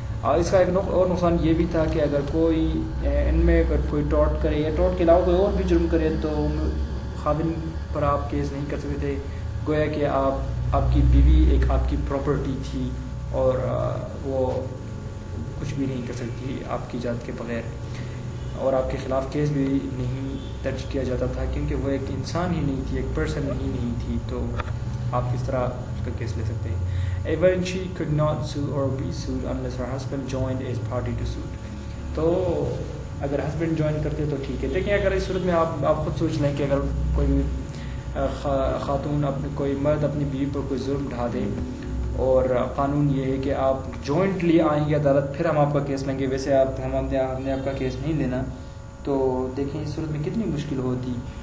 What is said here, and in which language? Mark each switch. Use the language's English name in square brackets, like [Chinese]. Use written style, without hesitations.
[Urdu] اس کا ایک اور نقصان یہ بھی تھا کہ اگر کوئی ان میں اگر کوئی ٹارٹ کرے یا ٹارٹ کے علاوہ کوئی اور بھی جرم کرے تو خاوند پر آپ کیس نہیں کر سکتے تھے، گویا کہ آپ کی بیوی ایک آپ کی پراپرٹی تھی اور وہ کچھ بھی نہیں کر سکتی آپ کی اجازت کے بغیر، اور آپ کے خلاف کیس بھی نہیں درج کیا جاتا تھا کیونکہ وہ ایک انسان ہی نہیں تھی، ایک پرسن ہی نہیں تھی، تو آپ کس طرح اس کا کیس لے سکتے ہیں. [English] Even she could not sue or be sued unless her husband joined as party to suit. [Urdu] تو اگر ہسبینڈ جوائن کرتے تو ٹھیک ہے. لیکن اگر اس صورت میں آپ خود سوچ لیں کہ اگر کوئی خاتون کوئی مرد اپنی بیوی پر کوئی ظلم ڈھا دے اور قانون یہ ہے کہ آپ جوائنٹلی آئیں گے عدالت، پھر ہم آپ کا کیس لیں گے، ویسے ہم نے آپ کا کیس نہیں لینا، تو دیکھیں اس صورت میں کتنی مشکل ہوتی.